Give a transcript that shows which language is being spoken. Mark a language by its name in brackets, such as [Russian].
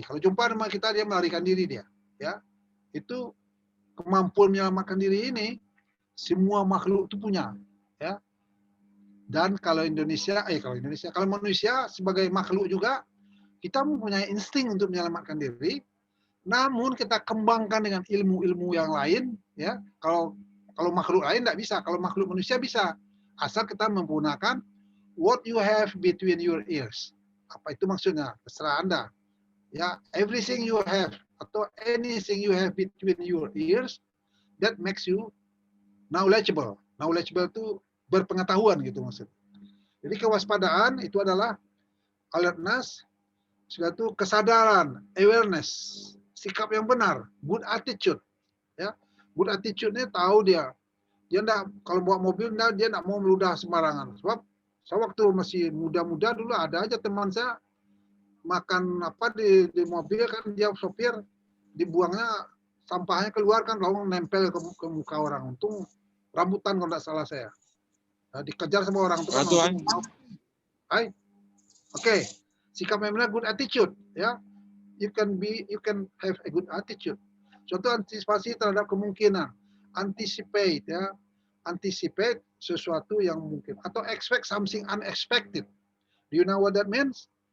[Indonesian] Kalau jumpa sama kita, dia melarikan diri dia, ya. Itu kemampuan menyelamatkan diri ini semua makhluk itu punya, ya. Dan kalau manusia sebagai makhluk juga kita mempunyai insting untuk menyelamatkan diri. Namun kita kembangkan dengan ilmu-ilmu yang lain, ya. Kalau makhluk lain tidak bisa, kalau makhluk manusia bisa. Asal kita menggunakan [English] what you have between your ears. [Indonesian] Apa itu maksudnya? Terserah Anda. [English] Ya, everything you have atau anything you have between your ears that makes you knowledgeable. [Indonesian] Knowledgeable itu berpengetahuan gitu maksudnya. Jadi kewaspadaan itu adalah alertness, sudah itu kesadaran, awareness, sikap yang benar, good attitude, ya. Good attitude-nya tahu dia enggak, kalau bawa mobil dia enggak mau meludah sembarangan. Sebab saya waktu masih muda-muda dulu ada aja teman saya makan apa di mobil kan, dia sopir dibuangnya sampahnya keluar kan, lalu nempel ke muka orang. Untung rambutan kalau enggak salah saya. Nah, dikejar sama orang itu kan. Hai. Oke. Sikap yang benar, good attitude, ya. [English] You can have a good attitude. [Indonesian] Suatu antisipasi terhadap kemungkinan, [English] anticipate, ya. Anticipate [Indonesian] sesuatu yang mungkin, atau [English] expect something unexpected. Do you know what that means?